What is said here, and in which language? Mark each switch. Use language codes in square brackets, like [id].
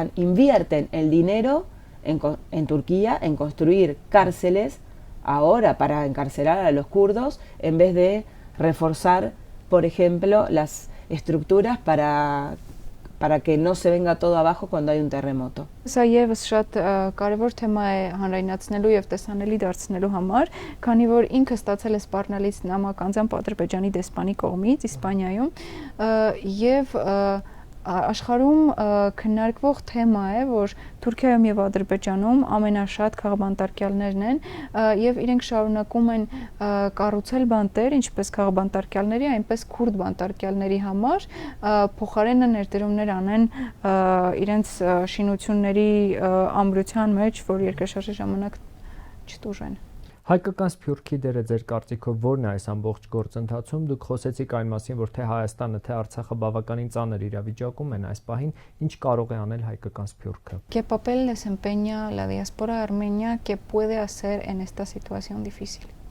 [es] Invierten el dinero en Turquía en construir cárceles ahora para encarcelar a los kurdos en vez de reforzar, por ejemplo, las estructuras para que no se venga todo abajo cuando hay un terremoto. [hy] Սա եւս շատ կարեւոր թեմա է հանրայնացնելու եւ տեսանելի դարձնելու համար, քանի որ ինքը ստացել է սպառնալից նամակ անձամբ Ադրբեջանի դեսպանի կողմից Իսպանիայում եւ աշխարհում քննարկվող թեմա է, որ Թուրքիայում եւ Ադրբեջանում ամենաշատ քաղաքաբանտարկյալներն են եւ իրենք շարունակում են կառուցել բանտեր, ինչպես քաղաքաբանտարկյալների, այնպես քուրդ բանտարկյալների համար, փոխարենը ներդրումներ անեն իրենց շինությունների ամրության մեջ, որ երկրաշարժի ժամանակ չտուժեն։ Հայկական սփյուռքի դերը ձեր կարծիքով ո՞րն է այս ամբողջ գործընթացում։ Դուք խոսեցիք այն մասին, որ թե Հայաստանը, թե Արցախը բավականին ծանր իրավիճակում են այս պահին, ինչ կարող է անել հայկական սփյուռքը։ [es] ¿Qué papel desempeña la diáspora armenia? ¿Qué puede hacer en esta situación difícil?